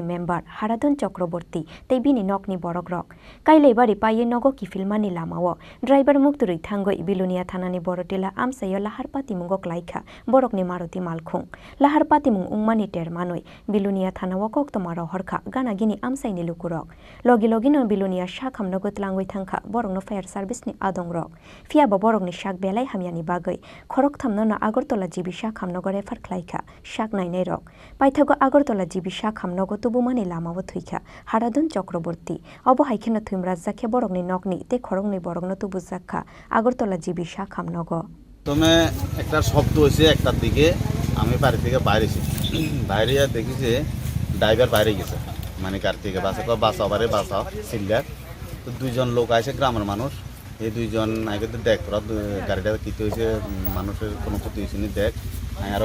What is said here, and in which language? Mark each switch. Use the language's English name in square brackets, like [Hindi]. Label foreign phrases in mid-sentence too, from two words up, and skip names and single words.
[Kok Borok] मेम्बार हाराधन चक्रवर्ती तैबिनि नकनि बरकरक काइले बारि पाइये नगो किफिलमानि लामाओ ड्राइवर मुक्तुरै थांगै बिलोनिया थानानि बरदिला आमसायो लाहारपाती मुंगो क्लाइखा बरकनि मारुति मालखुं लाहारपाती मुं उंमानि टेरमानै बिलोनिया थानाव कक्तमा रहरखा गानागिनि आमसाइनि लुकुरक लगे लगेनो बिलोनिया शाक हामनगो तलांगै थांखा बरकनो फायार सार्भिसनि आदंरक फियाबो बरकनि शाक बेलाय हामियानि बागै bagui khorok thamno na Agartala jibisha khamnogo refer khlaikha shak nainai rok paithago Agartala jibisha khamnogo tubumani lamao thuikha Haradun Chakraborty obo haikeno thumrajjakhe borokni nokni te khorokni borokno tubujakha Agartala jibisha khamnogo [Bangla] প্রথমে একটা শব্দ হয়েছে একটার দিকে আমি বাড়ি থেকে বাইরেছি বাইরে দেখি যে ড্রাইভার বাইরে গেছে মানে গাড়ি থেকে বাঁচাও সিলিয়ার তো দুইজন লোক আছে গ্রামের মানুষ এই দুইজন আগে তো দেখ তোরা গাড়িটা কী হয়েছে মানুষের কোনো ক্ষতি হয়েছে নি দেখ আমি আরও